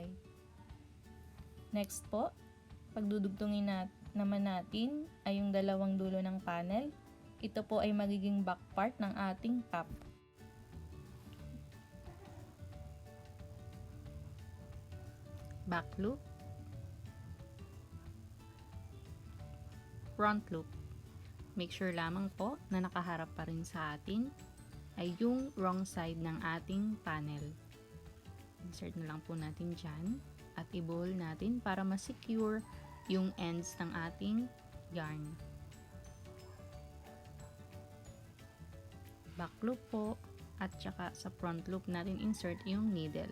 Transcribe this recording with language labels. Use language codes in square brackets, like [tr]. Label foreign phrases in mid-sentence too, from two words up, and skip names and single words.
[tl] Next po, pagdudugtungin naman natin ay yung dalawang dulo ng panel. Ito po ay magiging [en] back part [tl] ng ating top. [en] Back loop, front loop. Make sure [tl] lamang po na nakaharap pa rin sa atin ay yung [en] wrong side [tl] ng ating panel. Insert na lang po natin dyan at i-ball natin para ma-secure yung ends ng ating yarn. [en] Back loop [tl] po at saka sa [en] front loop [tl] natin insert yung needle.